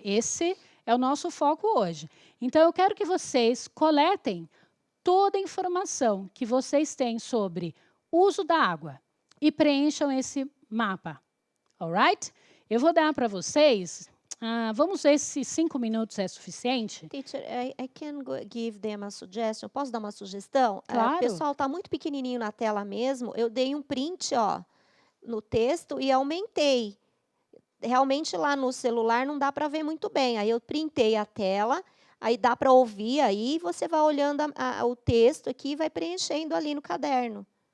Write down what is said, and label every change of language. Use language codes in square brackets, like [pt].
[pt] Esse é o nosso foco hoje. Então, eu quero que vocês coletem toda a informação que vocês têm sobre uso da água e preencham esse mapa, alright? Eu vou dar para vocês, vamos ver se 5 minutos é suficiente. [en] Teacher, I can give them a suggestion. [pt] Posso dar uma sugestão? O Claro. pessoal está muito pequenininho na tela mesmo. Eu dei um print, ó, no texto e aumentei. Realmente lá no celular não dá para ver muito bem. Aí eu printei a tela, aí dá para ouvir, aí você vai olhando o texto aqui e vai preenchendo ali no caderno.